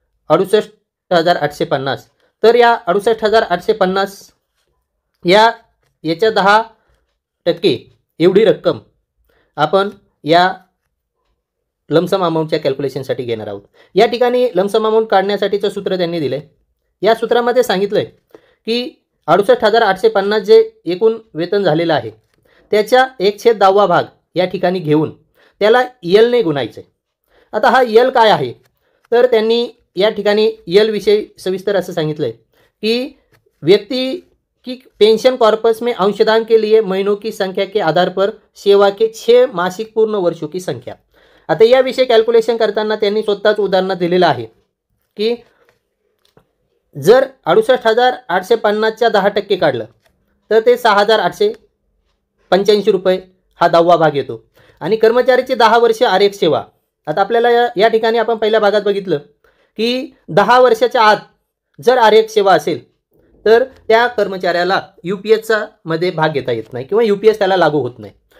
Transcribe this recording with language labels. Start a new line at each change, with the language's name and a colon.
Marathi: 68,850 तर या 68,850 याच्या 10% एवढी रक्कम आपण या लमसम अमाऊंटच्या कॅल्क्युलेशनसाठी घेणार आहोत. या ठिकाणी लमसम अमाऊंट काढण्यासाठीचं सूत्र त्यांनी दिलं आहे. या सूत्रामध्ये सांगितलं आहे की 68,850 जे एकूण वेतन झालेलं आहे त्याच्या 1/10 भाग या ठिकाणी घेऊन त्याला यलने गुणायचं आहे. आता हा यल काय आहे, तर त्यांनी या ठिकाणी यल विषयी सविस्तर असं सांगितलं आहे की
Hindi: व्यक्ति की पेंशन कॉर्पस में अंशदान के लिए महीनों की संख्या के आधार पर सेवा के 6 मासिक पूर्ण वर्षों की संख्या.
Marathi: आता याविषयी कॅल्क्युलेशन करताना त्यांनी स्वतःच उदाहरण दिलेलं आहे की जर 68,850च्या 10% काढलं तर ते 6,885 रुपये हा 10वा भाग येतो. आणि कर्मचाऱ्याची 10 वर्ष आरएक्स सेवा. आता आपल्याला या ठिकाणी आपण पहिल्या भागात बघितलं की 10 वर्षाच्या आत जर आरएक्स सेवा असेल तर त्या कर्मचाऱ्याला यूपीएसचा मध्ये भाग घेता येत नाही किंवा यूपीएस त्याला लागू होत नाही.